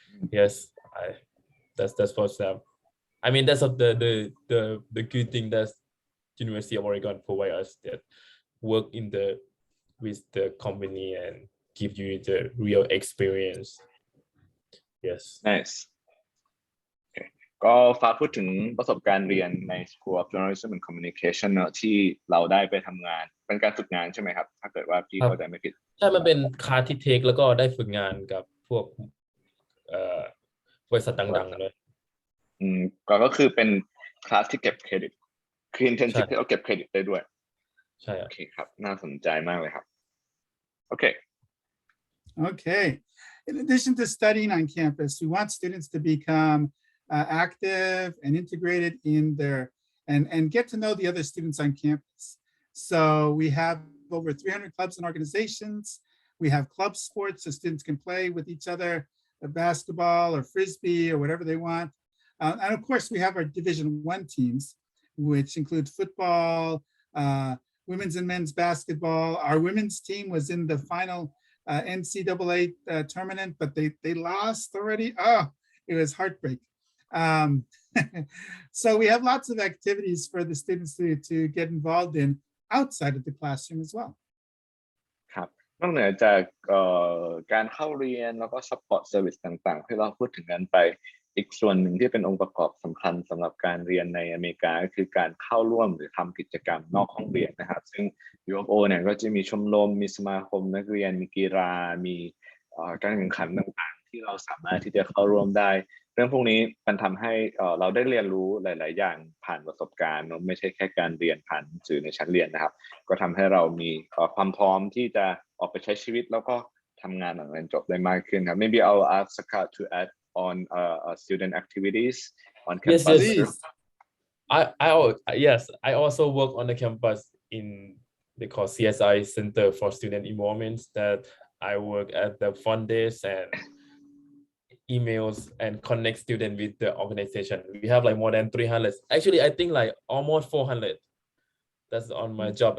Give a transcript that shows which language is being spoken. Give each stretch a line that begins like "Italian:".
English: Yes, that's for some. I mean that's of the good thing that University of Oregon provide us, that work with the company and give you the real experience. Yes. Nice. Okay.
Thai: ก็ฟ้าพูดถึงประสบการณ์เรียนใน School of Journalism and Communication เนอะที่เราได้ไปทำงานเป็นการฝึกงานใช่ไหมครับถ้าเกิดว่าพี่เข้าใจไม่ผิด ใช่มันเป็นคลาสที่เทคแล้วก็ได้ฝึกงานกับพวกบริษัทดังๆเลย ก็คือเป็นคลาสที่เก็บเครดิตคือ internship ที่เราเก็บเครดิตได้ด้วย ใช่โอ เคครับน่าสนใจมากเลยครับ
English: Okay. In addition to studying on campus, we want students to become active and integrated in their and get to know the other students on campus. So we have over 300 clubs and organizations. We have club sports so students can play with each other, basketball or frisbee or whatever they want. And of course, we have our Division I teams, which include football, women's and men's basketball. Our women's team was in the final NCAA tournament, but they lost already. Oh, it was heartbreak. So we have lots of activities for the students to get involved in outside of the classroom as well.
Thai: ครับนอกเหนือจากการเข้าเรียนแล้วก็ support service ต่างๆที่เราพูดถึงกันไปอีกส่วนหนึ่งที่เป็นองค์ประกอบสำคัญสำหรับการเรียนในอเมริกาก็คือการเข้าร่วมหรือทำกิจกรรมนอกห้องเรียนนะครับซึ่ง U of O เนี่ยก็จะมีชมรมมีสมาคมนักเรียนมีกีฬามี การแข่งขันต่างๆที่เราสามารถที่จะเข้าร่วมได้เรื่องพวกนี้มันทำให้เราได้เรียนรู้หลายๆอย่างผ่านประสบการณ์ไม่ใช่แค่การเรียนผ่านหนังสือในชั้นเรียนนะครับก็ทำให้เรามีความพร้อมที่จะออกไปใช้ชีวิตแล้วก็ทำงานหลังเรียนจบได้มากขึ้นครับ
English: Maybe I'll ask Sakka to add on student activities on campus. Yes. I also work on the campus in they call CSI Center for Student Involvement. That I work at the front desk and emails and connect students with the organization. We have like more than 300. Actually, I think like almost 400. That's on my job.